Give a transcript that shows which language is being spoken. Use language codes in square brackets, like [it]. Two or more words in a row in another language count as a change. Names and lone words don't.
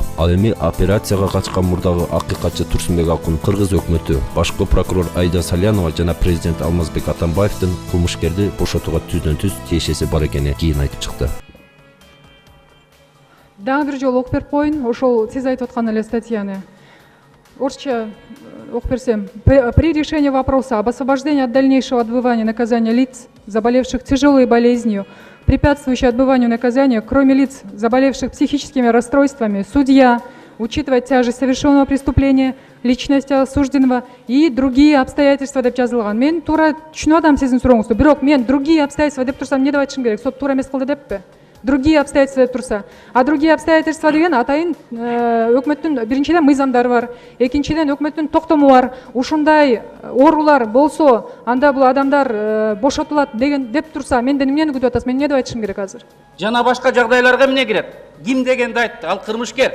[ky] Ал эми операцияга качкан мурдагы акыйкатчы Турсунбек Акун, кыргыз өкмөтү, башкы прокурор Айда Салянова жана президент Алмазбек Атамбаевдин кылмышкерди бошотууга түздөн-түз тиешеси бар экени кийин айтып чыкты. Дагы бир жолу окуп берип коеюн, ошол сиз айтып аткан эле статьяны. Орусча окуп берсем. [ru] При решении вопроса об освобождении от дальнейшего отбывания наказания лиц, заболевших тяжелой болезнью, препятствующей отбыванию наказания, кроме лиц, заболевших психическими расстройствами, судья, учитывая тяжесть совершенного преступления, личность осужденного и другие обстоятельства [ky] деп жазылган. Мен туура түшүнүп атам сиздин сурооңузду. Бирок мен [ru] другие обстоятельства [ky] деп турсам эмне деп айтышым керек? Сот туура эмес кылды деппи? [ru] другие обстоятельства турса. [ky] А [ru] другие обстоятельства [ky] деген атайын өкмөттүн биринчиден мыйзамдары бар, экинчиден өкмөттүн токтому бар. Ушундай оорулар болсо, анда бул адамдар бошотулат деген деп турса, менден эмнени күтүп атасыз? Мен эмне деп айтышым керек азыр? Жана башка жагдайларга эмне кирет? Ким дегенди айтты, ал кылмышкер.